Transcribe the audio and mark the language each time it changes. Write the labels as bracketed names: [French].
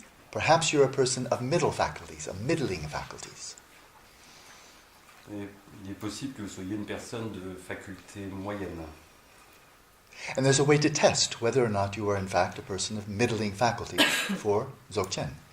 [English] Perhaps you're a person of middle faculties, of middling faculties. [French] Et il est possible que vous soyez une personne de faculté moyenne. [English] And there's a way to test whether or not you are in fact a person of middling faculty for Dzogchen.